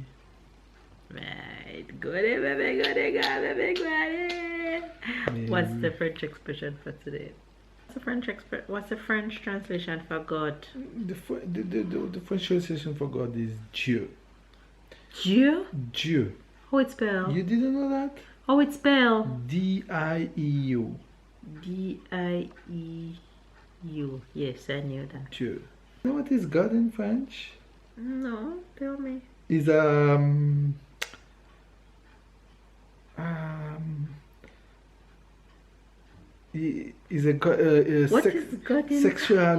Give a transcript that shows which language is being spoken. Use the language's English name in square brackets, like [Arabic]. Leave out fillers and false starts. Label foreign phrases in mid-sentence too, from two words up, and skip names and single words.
[English] Right, goody baby, goody God, baby, goody. What's the French expression for today? What's the French translation for God? The French translation for God is Dieu. Dieu? Dieu. How it's spelled? You didn't know that? How it's spelled? D-I-E-U. D-I-E-U. Yes, I knew that. Dieu. You know what is God in French? No, tell me. Is is a What is God in sexual